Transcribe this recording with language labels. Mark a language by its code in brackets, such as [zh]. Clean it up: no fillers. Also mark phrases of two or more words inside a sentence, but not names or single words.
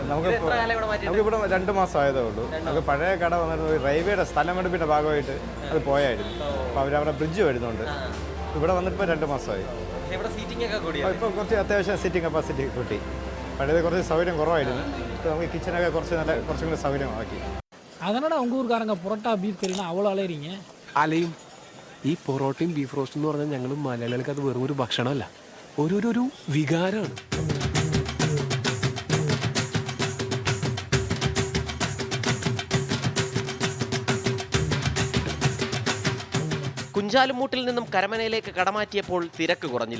[ml] നമുക്കിവിടെ 2 മാസം ആയതേ ഉള്ളൂ. നമുക്ക് പഴയ കട വന്നിരുന്നത് റെയിൽവേയുടെ സ്ഥലമെടുപ്പിന്റെ ഭാഗമായിട്ട് അത് പോയായിരുന്നു. അപ്പോൾ അവരവിടെ ബ്രിഡ്ജ് വരുന്നുണ്ട്. ഇവിടെ വന്നിട്ട് ഇപ്പോൾ 2 മാസമായി. ഇപ്പോൾ കുറച്ച് അത്യാവശ്യം [en] sitting capacity [ml] കൂട്ടി. പഴയത് കുറച്ച് സൗകര്യം കുറവായിരുന്നു. ഇപ്പോൾ നമുക്ക് കിച്ചനൊക്കെ കുറച്ചും കൂടി സൗകര്യമാക്കി. [ta] அதனடா உங்கள் ஊருக்காரங்க புரோட்டா பீஃப் கறினா அவ்வளோ அலையிறீங்க? [ml] അലയും ഈ പൊറോട്ടയും [en] beef roast [ml] എന്ന് പറഞ്ഞാൽ ഞങ്ങൾ മലയാളികൾക്ക് അത് വെറും ഒരു ഭക്ഷണമല്ല, ഒരു വികാരമാണ്. കുഞ്ചാലുമൂട്ടിൽ നിന്നും കരമനയിലേക്ക് കടമാറ്റിയപ്പോൾ തിരക്ക് കുറഞ്ഞില്ല.